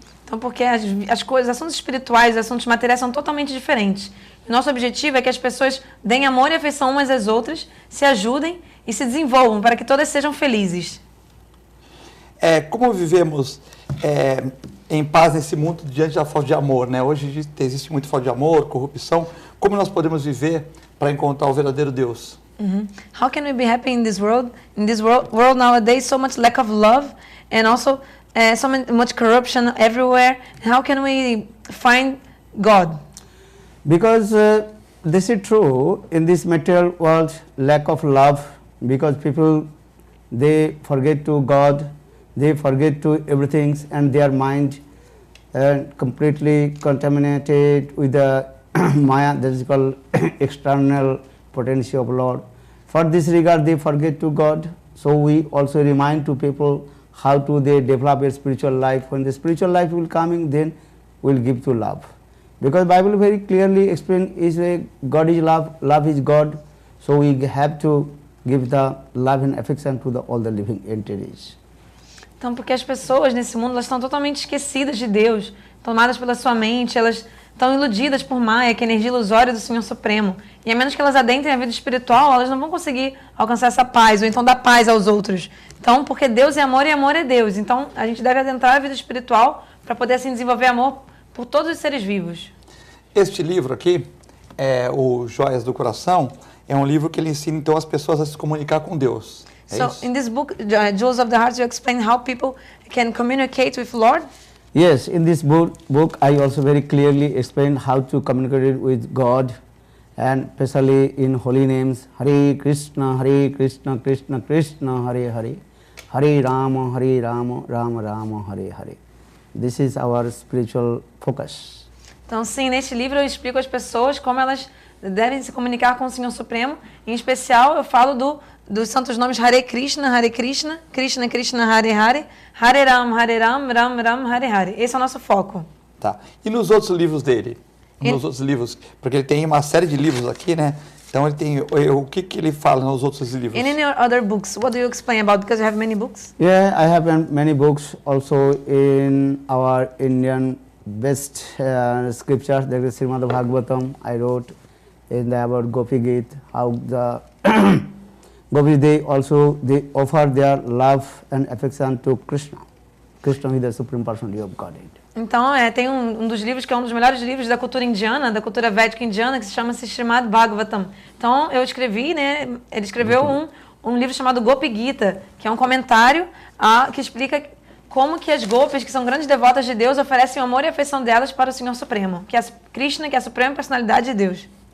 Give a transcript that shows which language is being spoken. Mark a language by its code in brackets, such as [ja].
[pt] Então, porque as coisas, assuntos espirituais e assuntos materiais são totalmente diferentes. O nosso objetivo é que as pessoas deem amor e afeição umas às outras, se ajudem e se desenvolvam para que todas sejam felizes. Como vivemos em paz nesse mundo diante da falta de amor, né? Hoje existe muito falta de amor, corrupção. Como nós podemos viver para encontrar o verdadeiro Deus? [en] How can we be happy in this world? In this world nowadays, so much lack of love and also so much corruption everywhere. How can we find God? Because this is true, in this material world, lack of love, because people, they forget to God, they forget to everything, and their mind completely contaminated with the Maya, that is called external potential of Lord. For this regard, they forget to God. So we also remind to people how to they develop a spiritual life. When the spiritual life will coming, then we'll give to love. Because Bible very clearly explain is God is love, love is God. So we have to give the love and affection to all the living entities. [pt] Então, porque as pessoas nesse mundo elas estão totalmente esquecidas de Deus. tomadas pela sua mente, elas estão iludidas por Maia, que é a energia ilusória do Senhor Supremo. E a menos que elas adentrem a vida espiritual, elas não vão conseguir alcançar essa paz, ou então dar paz aos outros. Então, porque Deus é amor e amor é Deus. Então, a gente deve adentrar a vida espiritual para poder, assim, desenvolver amor por todos os seres vivos. Este livro aqui, o Joias do Coração, é um livro que ele ensina, então, as pessoas a se comunicar com Deus. [en] So, in this book, Jewels of the Heart, you explain how people can communicate with Lord? Yes, in this book I also very clearly explain how to communicate with God, and especially in holy names, Hare Krishna, Krishna Krishna, Hare Hare, Hare Rama, Rama Rama, Hare Hare. This is our spiritual focus. [pt] Então, sim, neste livro eu explico às pessoas como elas devem se comunicar com o Senhor Supremo. Em especial, eu falo dos santos nomes Hare Krishna, Krishna Krishna, Hare Hare, Hare Ram, Ram Ram, Hare Hare. Esse é o nosso foco. Tá. E nos outros livros dele? Nos outros livros, porque ele tem uma série de livros aqui, né? Então ele tem o que ele fala nos outros livros? [en] In any other books, what do you explain about? Because you have many books. Yeah, I have many books also in our Indian best scriptures. There is Srimad Bhagavatam. I wrote in the about Gopi Gita, how the Gopis they offer their love and affection to Krishna. Krishna is the supreme personality of Godhead. [pt] Então, tem um dos livros que é um dos melhores livros da cultura indiana, da cultura védica indiana, que se chama Srimad Bhagavatam. Então, eu escrevi, né? Ele escreveu um livro chamado Gopi Gita, que é um comentário que explica como que as gopis, que são grandes devotas de Deus, oferecem o amor e a afeição delas para o Senhor Supremo, que é Krishna, que é a suprema personalidade de Deus.